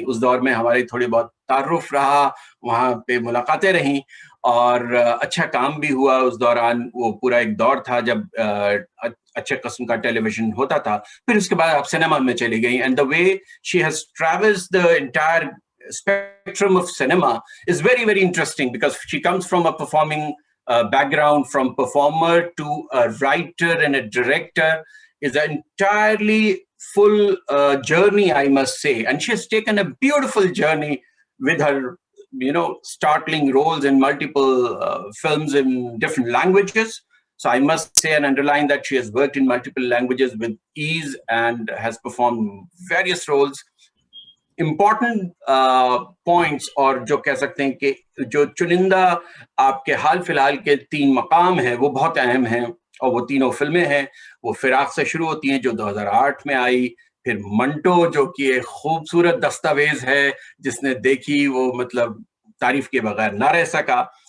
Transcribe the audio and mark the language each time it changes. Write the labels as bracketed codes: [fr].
[hi] उस दौर में हमारी थोड़ी बहुत तारुफ रहा, वहां पे मुलाकातें रहीं और अच्छा काम भी हुआ उस दौरान। वो पूरा एक दौर था जब अच्छे किस्म का टेलीविजन होता था। फिर उसके बाद आप सिनेमा में चली गई, [en] And the way she has travelled the entire spectrum of cinema is very, very interesting, because she comes from a performing background. From performer to a writer and a director is an entirely full journey, I must say. And she has taken a beautiful journey with her, startling roles in multiple films in different languages. So I must say and underline that she has worked in multiple languages with ease and has performed various roles. Important points, [hi] और जो कह सकते हैं कि जो चुनिंदा आपके हाल फिलहाल के 3 मकाम हैं वो बहुत अहम हैं, और वो तीनों फिल्में हैं। वो फिराक से शुरू होती हैं जो 2008 में आई, फिर मंटो जो कि एक खूबसूरत दस्तावेज है, जिसने देखी वो मतलब तारीफ के बगैर ना रह सका।